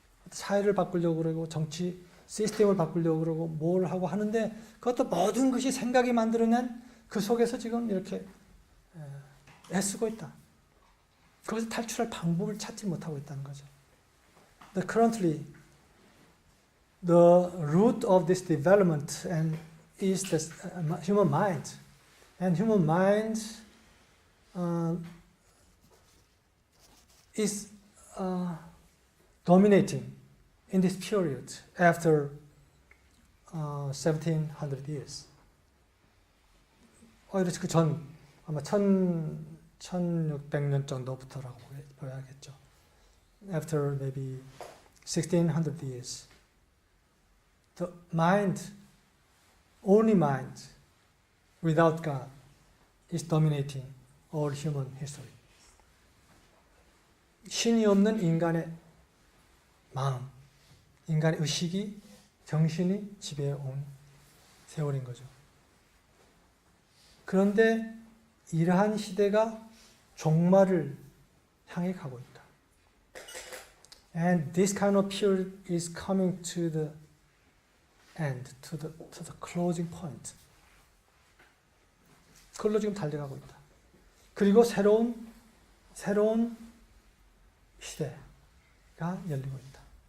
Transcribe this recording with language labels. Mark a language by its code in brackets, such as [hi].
[ko] 사회를 바꾸려고 그러고 정치 시스템을 바꾸려고 그러고 뭘 하고 하는데 그것도 모든 것이 생각이 만들어낸 그 속에서 지금 이렇게 애쓰고 있다. 거기서 탈출할 방법을 찾지 못하고 있다는 거죠. [en] Currently, the root of this development is the human mind, and human mind is dominating in this period after 1700 years. [ko] 그 전 아마 1600년 정도부터라고 봐야겠죠. [en] After maybe 1600 years, the mind, only mind, without God, is dominating all human history. [ko] 신이 없는 인간의 마음, 인간의 의식이, 정신이 지배해온 세월인 거죠. 그런데 이러한 시대가 종말을 향해 가고 있다. [en] And this kind of period is coming to the end, to the closing point. [ko] 그걸로 지금 달려가고 있다. 그리고 새로운 시대가 열리고 있다.